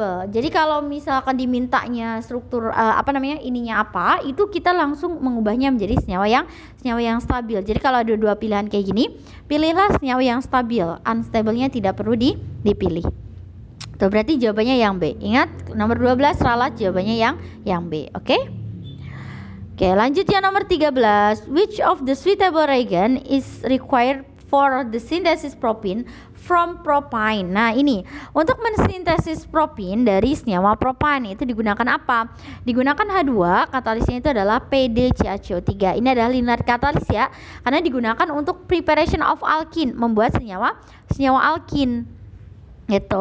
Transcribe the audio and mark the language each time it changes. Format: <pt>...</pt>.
<id>Jadi kalau misalkan dimintanya struktur ininya apa, itu kita langsung mengubahnya menjadi senyawa yang stabil. Jadi kalau ada 2 pilihan kayak gini, pilihlah senyawa yang stabil. Unstable-nya tidak perlu dipilih. Tuh, berarti jawabannya yang B. Ingat, nomor 12 ralat jawabannya yang B. Oke? Oke, lanjut yang nomor 13.</id> <en>Which of the suitable reagent is required for the synthesis propene from propane?</en> <id>Nah, ini untuk mensintesis propene dari senyawa propan itu digunakan apa? Digunakan H2, katalisnya itu adalah PdCaCO3. Ini adalah linear katalis ya, karena digunakan untuk</id> <en>preparation of alkene,</en> <id>membuat senyawa alkene. Gitu.</id>